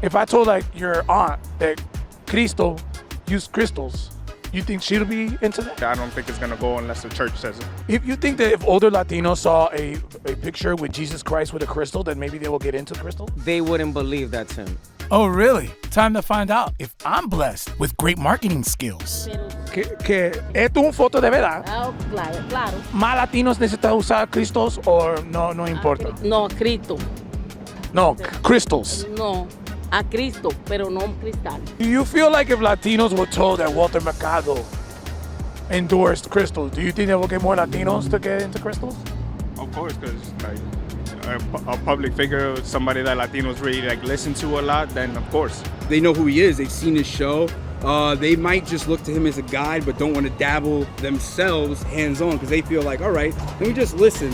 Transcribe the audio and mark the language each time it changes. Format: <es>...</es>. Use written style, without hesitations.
<en>If I told like your aunt that Cristo used crystals, you think she'll be into that? I don't think it's gonna go unless the church says it. If you think that if older Latinos saw a picture with Jesus Christ with a crystal, then maybe they will get into crystal? They wouldn't believe that's him. Oh, really? Time to find out if I'm blessed with great marketing skills.</en> <es>Que esto es un foto de verdad. Claro. ¿Más latinos necesitan usar crystals o no importa? No, Cristo.</es> <en>No, crystals.</en> <es>No, a Cristo, pero no un cristal.</es> <en>Do you feel like if Latinos were told that Walter Mercado endorsed crystals, do you think they will get more Latinos to get into crystals? Of course, because like a public figure, somebody that Latinos really like listen to a lot, then of course. They know who he is, they've seen his show. They might just look to him as a guide, but don't want to dabble themselves hands-on because they feel like, all right, let me just listen.</en>